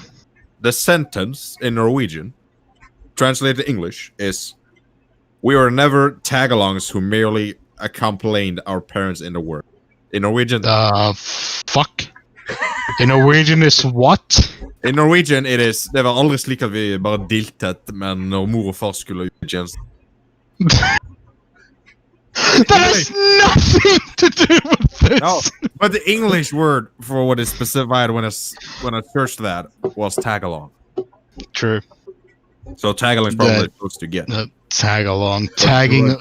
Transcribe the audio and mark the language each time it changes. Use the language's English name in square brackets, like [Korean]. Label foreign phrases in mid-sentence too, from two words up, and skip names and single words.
[English] The sentence in Norwegian, translated to English, is we are never tag-alongs who merely accompanied our parents in the work. In Norwegian... fuck? In Norwegian is what? In Norwegian it is... [Norwegian] Det var aldri slik at vi bare diltet, men når mor og far skulle ut i tjeneste. [English] That has nothing to do with this! No, but the English word for what is specified when I searched that was tag-along. True. So tag-along is probably close to get. Tag along. Tagging.